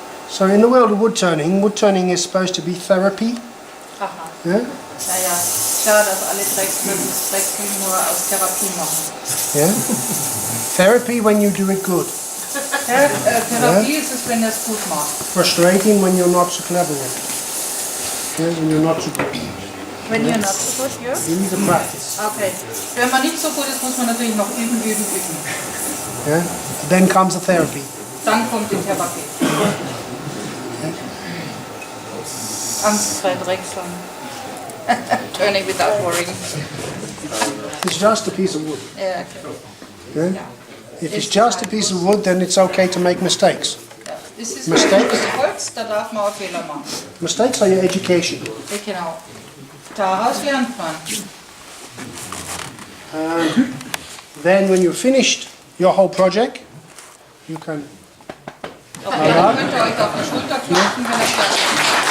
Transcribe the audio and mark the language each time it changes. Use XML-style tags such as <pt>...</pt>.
<en>So in the world of wood turning is supposed to be therapy. Aha. Yeah?</en> <de>Naja, schade, dass alle Drechsel nur aus Therapie machen.</de> <en>Yeah? Therapy when you do it good.</en> <de>Therapie ist es, wenn er es gut macht.</de> <en>Frustrating when you're not so clever with it. Yeah, when you're not so good.</en> <de>Wenn ihr</de> <en>not so</en> <de>gut, ja?</de> <en>You need to practice. Okay.</en> <de>Wenn man nicht so gut ist, muss man natürlich noch üben.</de> <en>Yeah? Then comes the therapy.</en> <de>Dann kommt die Therapie. Angstfrei Drechseln.</de> <en>Turning without worrying. It's just a piece of wood.</en> <de>Ja, okay.</de> <en>Yeah? If it's just a piece of wood, then it's okay to make mistakes.</en> <de>Ja. Es ist</de> <en>Mistakes?</en> <de>Holz, da darf man auch Fehler machen.</de> <en>Mistakes are your education.</en> <de>Ja, genau. Daraus lernt man.</de> <en>Then when you've finished your whole project, you can</en> <de>Okay, dann könnt ihr euch auf die Schulter klopfen, wenn ihr fertig seid.</de>